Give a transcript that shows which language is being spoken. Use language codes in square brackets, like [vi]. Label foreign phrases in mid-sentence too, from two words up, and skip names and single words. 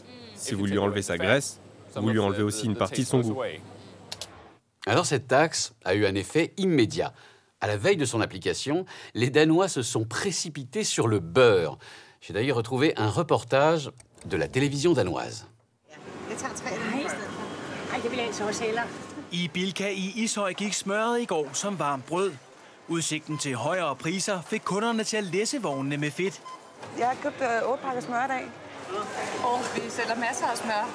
[fr] Si vous lui enlevez sa graisse, vous lui enlevez aussi une partie de son goût. Alors cette taxe a eu un effet immédiat. À la veille de son application, les Danois se sont précipités sur le beurre. J'ai d'ailleurs retrouvé un reportage de la télévision danoise. [da] I Bilka i Ishøj gik smøret i går som varmt brød. Udsigten til højere priser fik kunderne til at læsse vognene med fedt. Jeg har købt 8 pakker smør i dag. Og vi sælger masser af smør.